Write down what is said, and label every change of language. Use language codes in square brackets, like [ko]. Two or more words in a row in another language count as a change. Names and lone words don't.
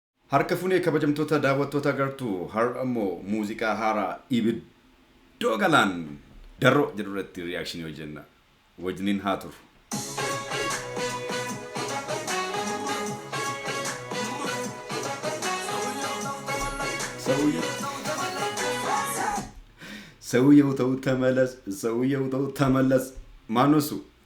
[om] Harka funee kabajamtoota daawwattoota agartuu har'a immoo muuziqaa haaraa ibiddoo galaan darro jedhu irratti reakshinii hojjenna. Wajjiniin haa turu. [am] ሰውየው ተው ተመለስ፣ ሰውየው ተው ተመለስ። ማነው እሱ?